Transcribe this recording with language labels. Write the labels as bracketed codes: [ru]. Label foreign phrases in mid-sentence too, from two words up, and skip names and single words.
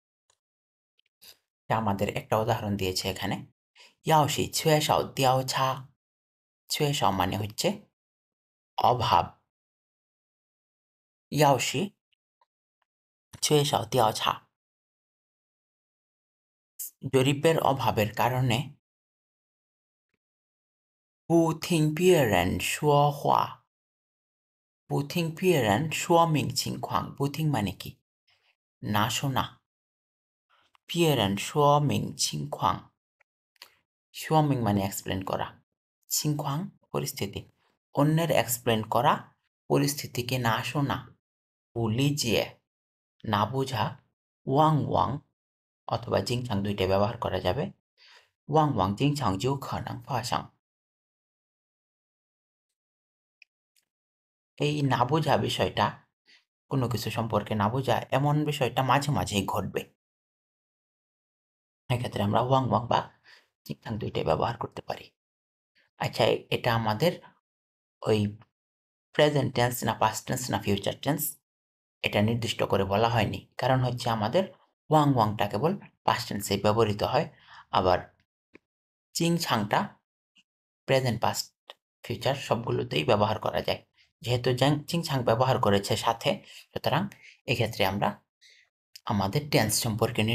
[bn] আমাদের একটা উদাহরণ দিয়েছে এখানে [zh] 要是缺少调查 [bn] ছুয়েশাও মানে হচ্ছে অভাব [zh] 要是缺少调查 [bn] জরিপের অভাবের কারণে [zh] 不听别人说话不听别人说明情况不 [bn] 听 মানে কি না শোনা [zh] 别人说明情况 [bn] 说明 মানে এক্সপ্লেন করা 情况 পরিস্থিতি অন্যের এক্সপ্লেন করা পরিস্থিতিকে না শোনা 不理解 না বোঝা 汪汪 অথবা জিংছাং দুইটা ব্যবহার করা যাবে [zh] 汪汪经常就可能发生 [bn] এই না বোঝা বিষয়টা কোনো কিছু সম্পর্কে না বোঝা এমন বিষয়টা মাঝে মাঝেই ঘটবে এক্ষেত্রে আমরা ওয়াং ওয়াং বা জিংছাং দুইটাই ব্যবহার করতে পারি আচ্ছা এটা আমাদের ওই [en] present tense [bn] না [en] past tense [bn] না [en] future tense [bn] এটা নির্দিষ্ট করে বলা হয়নি কারণ হচ্ছে আমাদের ওয়াং ওয়াংটা কেবল [en] past tense [bn] ব্যবহৃত হয় আবার চিংছাংটা [en] present past future [bn] সবগুলোতেই ব্যবহার করা যায় যেহেতু চিংছাং ব্যবহার করেছে সাথে সুতরাং এক্ষেত্রে আমরা আমাদের টেন্স সম্পর্কে